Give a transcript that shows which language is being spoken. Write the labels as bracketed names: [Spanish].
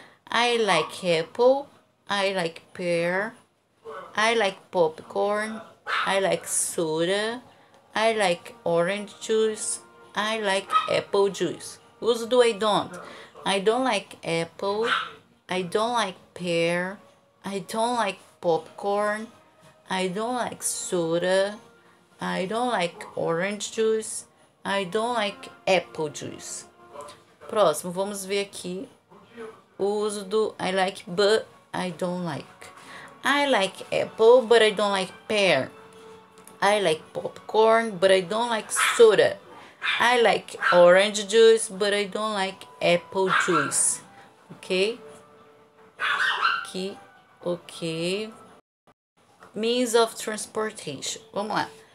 [English] I like apple, I like pear, I like popcorn, I like soda, I like orange juice, I like apple juice. [Portuguese] Uso do [English] I don't. I don't like apple, I don't like pear, I don't like popcorn, I don't like soda, I don't like orange juice, I don't like apple juice. [Portuguese] Próximo, vamos ver aqui o uso do [English] I like but I don't like. I like apple but I don't like pear. I like popcorn but I don't like soda. I like orange juice but I don't like apple juice. Ok? [Portuguese] Aqui, ok. [English] Means of transportation. [Portuguese] Vamos lá.